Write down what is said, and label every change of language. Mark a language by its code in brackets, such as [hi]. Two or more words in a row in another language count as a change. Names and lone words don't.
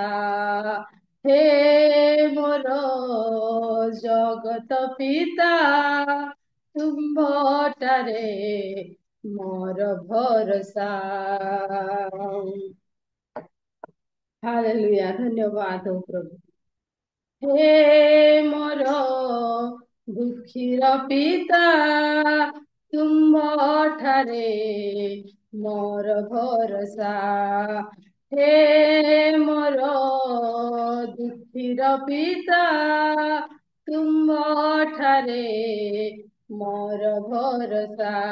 [or] ହେ ମୋର ଜଗତ ପିତା, ତୁମ୍ଭ ଠାରେ ମୋର ଭରସା। [hi] हालेलुया, धन्यवाद हो प्रभु। [or] ହେ ମୋର ଦୁଖୀର ପିତା, ତୁମ ଠାରେ ମୋର ଭରସା। ହେ ମୋର ଦୁଖୀର ପିତା, ତୁମ ଠାରେ ମୋର ଭରସା।